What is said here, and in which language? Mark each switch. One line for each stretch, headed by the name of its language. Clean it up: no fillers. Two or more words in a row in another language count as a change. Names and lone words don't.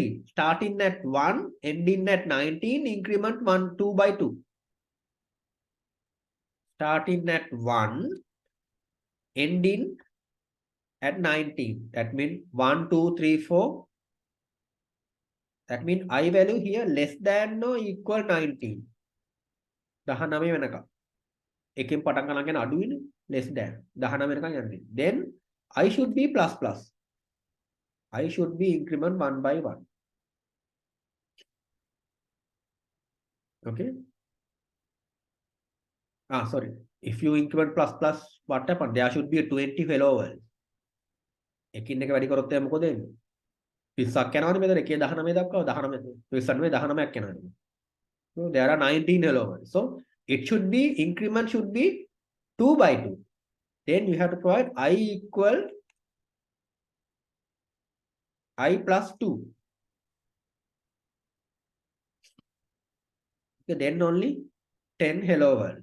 English: Starting at 1, ending at 19, increment 1, 2 by 2. Starting at 1, ending at 19. That means 1, 2, 3, 4. That means I value here less than or equal 19.
Sinhala: 19 වෙනකම්. එකෙන් පටන් ගන්න කියන අඩුයිනේ
English: less than
Sinhala: 19 වෙනකම් යන්නේ.
English: Then I should be plus plus. I should be increment 1 by 1. Okay. Sorry. If you increment plus plus, what happened? There should be a 20 fellow worlds.
Sinhala: එකින් එක වැඩි කරොත් එයා මොකද වෙන්නේ? 20ක් යනවානේ මෙතන 1 19 දක්වා 19 19ක් යනවා.
English: So there are 19 hello worlds. So it should be increment should be 2 by 2. Then you have to provide I equal I plus 2. Okay, then only 10 hello worlds.